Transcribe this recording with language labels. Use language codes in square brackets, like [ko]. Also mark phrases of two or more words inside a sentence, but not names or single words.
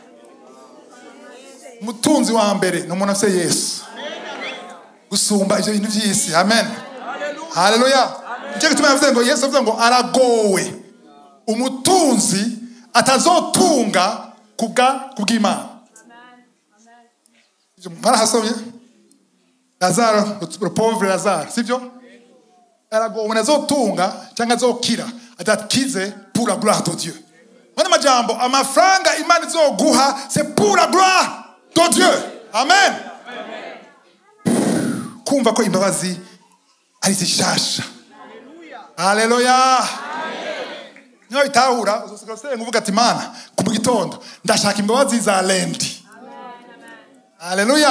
[rn] Mutunzi wa mbere ni umuntu afise Yesu gusumba ivyo bintu vy'isi. Amen. Haleluya. Nicyo gituma yavuze ngo Yesu avuze ngo aragowe umutunzi atazotunga kubw'Imana. Marahasomye Lazaro, [fr] le pauvre Lazare, [rn] sivyo? Aragowe umuntu azotunga cyangwa azokira adakize [fr] pour la gloire de Dieu. [rn] Mwana majambo, amafaranga Imana izoguha [fr] c'est pour la gloire de Dieu. [rn] Amen. Kumva ko imbabazi ari zishasha. Haleluya. Niyo itahura uzosika senga uvuga ati Mana ku gitondo ndashaka imbabazi za lendi. Haleluya.